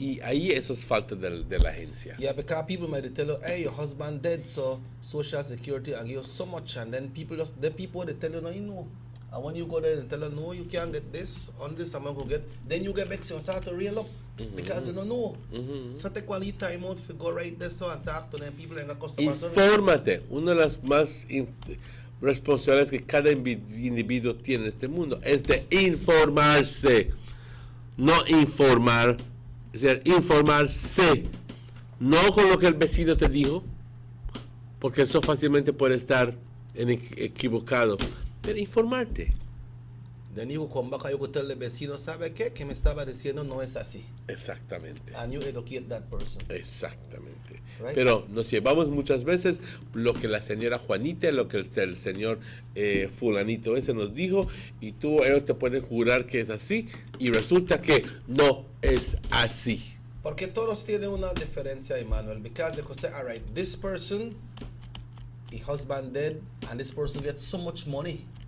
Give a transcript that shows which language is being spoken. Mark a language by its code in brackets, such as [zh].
[es] Y ahí eso es falta de la agencia. [en] Yeah, because people might tell you, hey, your husband dead, so Social Security and give you so much, and then people they tell you, no, you know. And when you go there and tell them, no, you can't get this, on this amount you get, then you get vexed and start to reel up because you don't know. So take quality time out to go right there so and talk to them people and customer service. [es] Infórmate. Una de las más responsabilidades que cada individuo tiene en este mundo es de informarse. No informar, es decir, informarse. No con lo que el vecino te dijo, porque eso fácilmente puede estar equivocado. Pero informarte. [en] Then you come back and you go tell the vecino, [es] ¿sabe qué? Que me estaba diciendo no es así. Exactamente. [en] And you educate that person. [es] Exactamente. [en] Right? [es] Pero nos llevamos muchas veces lo que la señora Juanita, lo que el señor fulanito ese nos dijo, y ellos te pueden jurar que es así, y resulta que no es así. Porque todos tienen una diferencia, [en] Emmanuel, because they could say, all right, this person, his husband dead, and this person gets so much money.